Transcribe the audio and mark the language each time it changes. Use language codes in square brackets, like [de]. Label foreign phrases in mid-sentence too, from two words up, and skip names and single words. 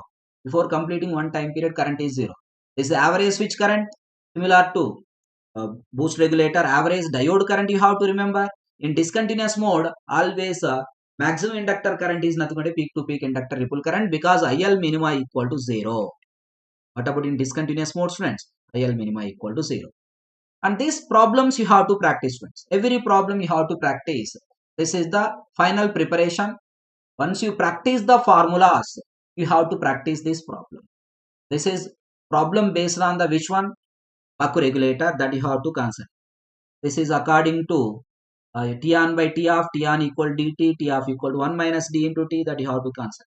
[en] Before completing one time period, current is 0. This is the average switch current, similar to boost regulator. Average diode current you have to remember. In discontinuous mode, always maximum inductor current is nothing but a peak to peak inductor ripple current, because IL minima equal to 0. What about in discontinuous mode, friends? IL minima equal to 0. And these problems you have to practice, friends. Every problem you have to practice. This is the final preparation. Once you practice the formulas, you have to practice this problem. This is problem based on the which one? buck regulator that you have to consider. This is according to T on by T of T on equal dt, T of equal to 1 minus d into T that you have to consider.